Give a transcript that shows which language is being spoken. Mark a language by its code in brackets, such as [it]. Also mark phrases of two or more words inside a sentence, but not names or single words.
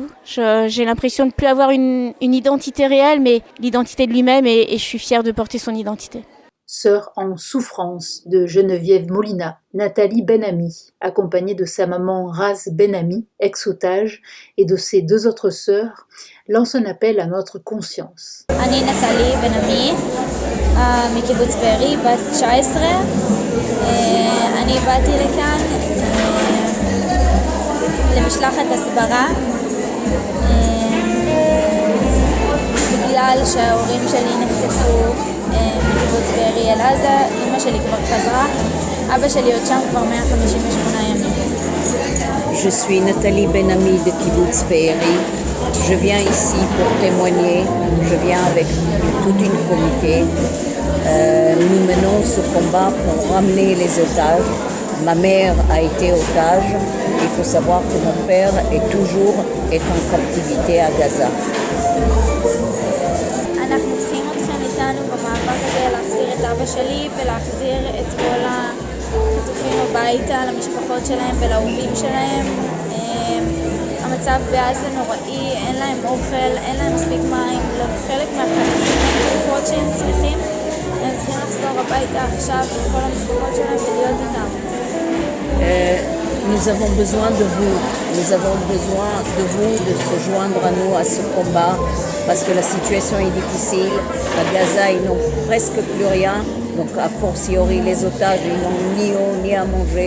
[fr] J'ai l'impression de ne plus avoir une identité réelle, mais l'identité de lui-même et je suis fière de porter son identité. Sœur en souffrance de Geneviève Molina, Nathalie Ben-Ami, accompagnée de sa maman Raz Ben-Ami, ex-otage, et de ses deux autres sœurs, lance un appel à notre conscience. [he] אני נטלי בן-עמי, מקיבוץ בארי, בת 19. אני באתי לכאן למשלחת הסברה, בגלל שההורים שלי נחטפו מקיבוץ בארי אל עזה, אמא שלי כבר חזרה, אבא שלי עוד שם כבר 158 ימים. [fr] Je suis Nathalie Ben-Ami de Kibbutz Be'eri. Je viens ici pour témoigner. Je viens avec toute une comité. Nous menons ce combat pour ramener les otages. Ma mère a été otage. Il faut savoir que mon père est en captivité à Gaza. [he] אנחנו צריכים אתכם איתנו במאבק הזה להחזיר את אבא שלי ולהחזיר את כל החטופים הביתה למשפחות שלהם ולאהובים שלהם. המצב בעזה נוראי, אין להם אוכל, אין להם מספיק מים, לחלק מהחטופים אין תרופות שהם צריכים. הם צריכים לחזור הביתה עכשיו עם כל המשפחות שלהם ולהיות איתם. [fr] Nous avons besoin de vous. Nous avons besoin de vous de se joindre à nous à ce combat parce que la situation est difficile. À Gaza, ils n'ont presque plus rien. Donc, a fortiori, les otages, ils n'ont ni eau ni à manger.